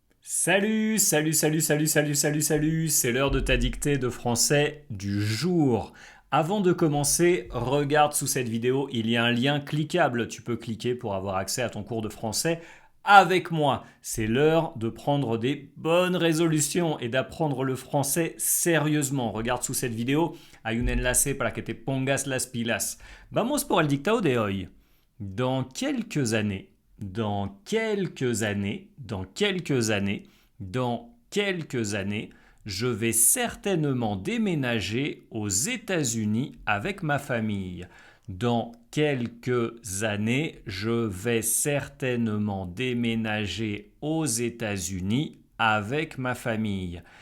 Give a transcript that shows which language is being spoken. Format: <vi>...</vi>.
<fr>Salut, salut, salut, salut, salut, salut, salut, c'est l'heure de ta dictée de français du jour. Avant de commencer, regarde sous cette vidéo, il y a un lien cliquable. Tu peux cliquer pour avoir accès à ton cours de français avec moi. C'est l'heure de prendre des bonnes résolutions et d'apprendre le français sérieusement. Regarde sous cette vidéo,</fr> <es>hay un enlace para que te pongas las pilas. Vamos por el dictado de hoy.</es> <fr>Dans quelques années, dans quelques années, dans quelques années, dans quelques années, je vais certainement déménager aux États-Unis avec ma famille. Dans quelques années, je vais certainement déménager aux États-Unis avec ma famille.</fr>